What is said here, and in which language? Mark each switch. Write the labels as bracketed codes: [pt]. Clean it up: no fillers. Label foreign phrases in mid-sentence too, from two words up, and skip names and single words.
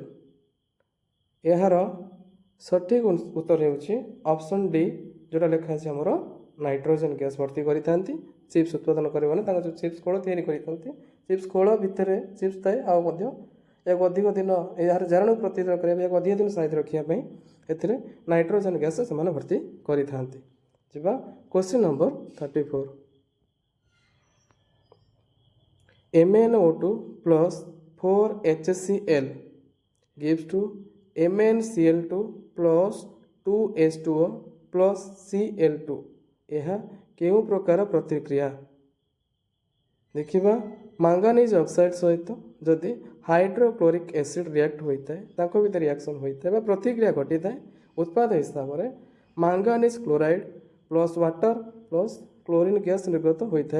[or] ଏହାର ସଠିକ୍ ଉତ୍ତର ହେଉଛି [en] option D [or] ଯେଉଁଟା ଲେଖା ଅଛି ଆମର [en] nitrogen gas [or] ଭର୍ତ୍ତି କରିଥାନ୍ତି ଚିପ୍ସ ଉତ୍ପାଦନକାରୀମାନେ। ତାଙ୍କ ଯେଉଁ ଚିପ୍ସ ଖୋଳ ତିଆରି କରିଥାନ୍ତି ଚିପ୍ସ ଖୋଳ ଭିତରେ ଚିପ୍ସ ଥାଏ ଆଉ ମଧ୍ୟ ଏହାକୁ ଅଧିକ ଦିନ ଏହାର ଜାରଣ ପ୍ରତିରୋଧ କରିବା ପାଇଁ ଏହାକୁ ଅଧିକ ଦିନ ସାଇତି ରଖିବା ପାଇଁ ଏଥିରେ [en] nitrogen gas [or] ସେମାନେ ଭର୍ତ୍ତି କରିଥାନ୍ତି। ଯିବା [en] question number [or] 34। [en] MnO2 plus 4HCl gives to MnCl2 plus 2H2O plus Cl2। [or] ଏହା କେଉଁ ପ୍ରକାର ପ୍ରତିକ୍ରିୟା? ଦେଖିବା [en] manganese oxide [or] ସହିତ ଯଦି [en] hydrochloric acid [or] ରିଆକ୍ଟ ହୋଇଥାଏ ତାଙ୍କ ଭିତରେ ରିଆକ୍ସନ୍ ହୋଇଥାଏ ବା ପ୍ରତିକ୍ରିୟା ଘଟିଥାଏ ଉତ୍ପାଦ ହିସାବରେ [en] manganese chloride plus water plus chlorine gas [or] ନିର୍ଗତ ହୋଇଥାଏ।